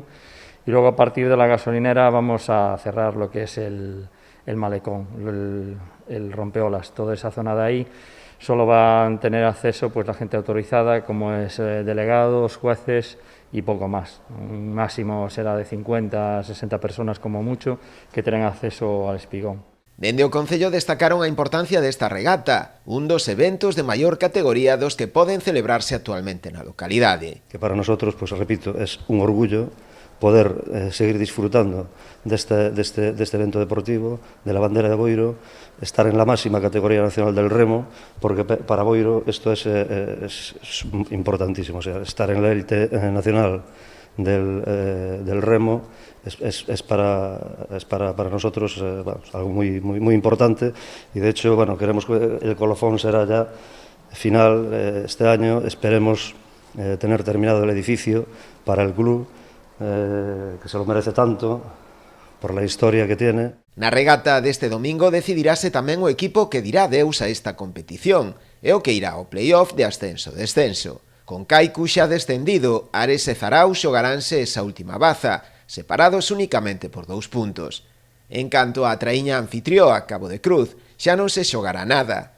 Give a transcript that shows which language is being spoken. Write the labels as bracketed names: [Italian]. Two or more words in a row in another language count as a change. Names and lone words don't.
[Spanish] Y luego a partir de la gasolinera vamos a cerrar lo que es el malecón, el rompeolas, toda esa zona de ahí. Solo van a tener acceso pues la gente autorizada, como es delegados, jueces y poco más. Un máximo será de 50 a 60 personas como mucho que tengan acceso al espigón. [Galician] Dende o Concello destacaron a importancia desta regata, un dos eventos de maior categoría dos que poden celebrarse actualmente na localidade. [Spanish] Que para nosotros, pues repito, es un orgullo poder seguir disfrutando deste evento deportivo, de la bandera de Boiro, estar en la máxima categoría nacional del remo, porque para Boiro esto es importantísimo, o sea, estar en la élite nacional del remo es para nosotros algo muy importante, y de hecho, bueno, queremos que el colofón será ya final este año. Esperemos tener terminado el edificio para el club, que se lo merece tanto por la historia que tiene. [Galician] Na regata deste domingo decidirase tamén o equipo que dirá adeus a esta competición e o que irá ao play-off de ascenso-descenso. Con Kaiku xa descendido, Ares e Zarau xogaránse esa última baza, separados únicamente por 2 puntos. En canto á traíña anfitrioa, Cabo de Cruz, xa non se xogará nada.